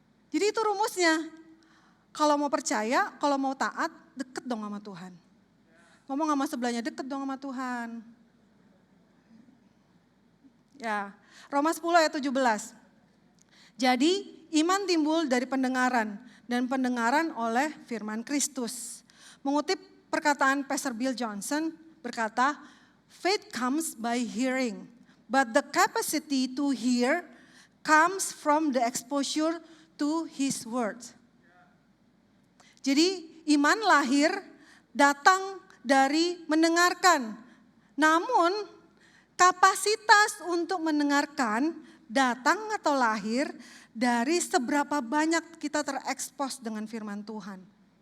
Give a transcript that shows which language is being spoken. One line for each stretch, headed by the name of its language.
Indonesian: Jadi itu rumusnya. Kalau mau percaya, kalau mau taat, deket dong sama Tuhan. Ngomong sama sebelahnya, deket dong sama Tuhan. Ya, Roma 10 ayat 17. Jadi iman timbul dari pendengaran dan pendengaran oleh firman Kristus. Mengutip perkataan Pastor Bill Johnson berkata,
English: faith comes by hearing, but the capacity to hear comes from the exposure to His word.
Indonesian: Jadi iman lahir datang dari mendengarkan. Namun kapasitas untuk mendengarkan datang atau lahir dari seberapa banyak kita terekspos dengan firman Tuhan.